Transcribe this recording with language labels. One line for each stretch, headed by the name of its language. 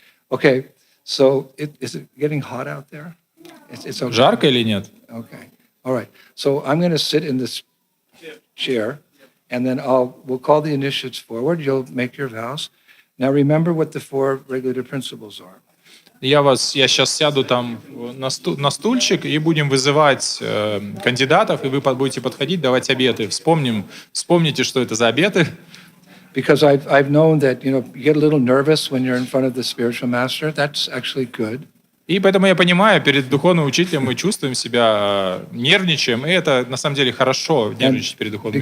English: Okay, so is it getting hot out there? It's okay.
Russian: Жарко или нет?
English: Okay. All right. So I'm going to sit in this chair. and then we'll call the initiates forward. You'll make your vows. Now remember what the 4 regulative principles are.
Russian: Я сейчас сяду там на стульчик, и будем вызывать кандидатов, и вы будете подходить, давать обеты. Вспомните, что это за обеты.
English: Because I've known that, you get a little nervous when you're in front of the spiritual master. That's actually good.
Russian: И поэтому я понимаю, перед духовным учителем мы чувствуем себя, нервничаем, и это на самом деле хорошо, нервничать перед духовным